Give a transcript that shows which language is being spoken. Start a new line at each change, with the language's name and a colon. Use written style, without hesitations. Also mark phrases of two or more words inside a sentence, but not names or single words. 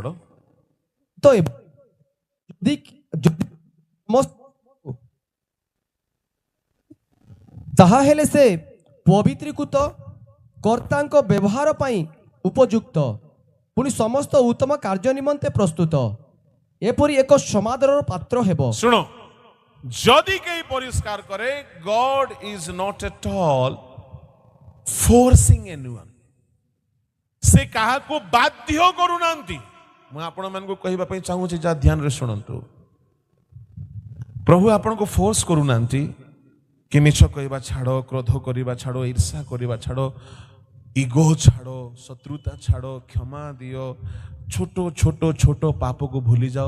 Odia: ତ ତାହା ହେଲେ ସେ ପବିତ୍ରୀକୃତ, କର୍ତ୍ତାଙ୍କ ବ୍ୟବହାର ପାଇଁ ଉପଯୁକ୍ତ, ପୁଣି ସମସ୍ତ ଉତ୍ତମ କାର୍ଯ୍ୟ ନିମନ୍ତେ ପ୍ରସ୍ତୁତ, ଏପରି ଏକ ସମାଦରର ପାତ୍ର ହେବ। ଶୁଣ, ଯଦି କେହି ପରିଷ୍କାର କରେ,
English: God is not at all forcing anyone।
Odia: ସେ କାହାକୁ ବାଧ୍ୟ କରୁନାହାନ୍ତି। ମୁଁ ଆପଣମାନଙ୍କୁ କହିବା ପାଇଁ ଚାହୁଁଛି, ଯାହା ଧ୍ୟାନରେ ଶୁଣନ୍ତୁ। ପ୍ରଭୁ ଆପଣଙ୍କୁ ଫୋର୍ସ କରୁନାହାନ୍ତି କି ମିଛ କହିବା ଛାଡ଼, କ୍ରୋଧ କରିବା ଛାଡ଼, ଈର୍ଷା କରିବା ଛାଡ଼, ଇଗୋ ଛାଡ଼, ଶତ୍ରୁତା ଛାଡ଼, କ୍ଷମା ଦିଅ, ଛୋଟ ଛୋଟ ଛୋଟ ପାପକୁ ଭୁଲି ଯାଅ।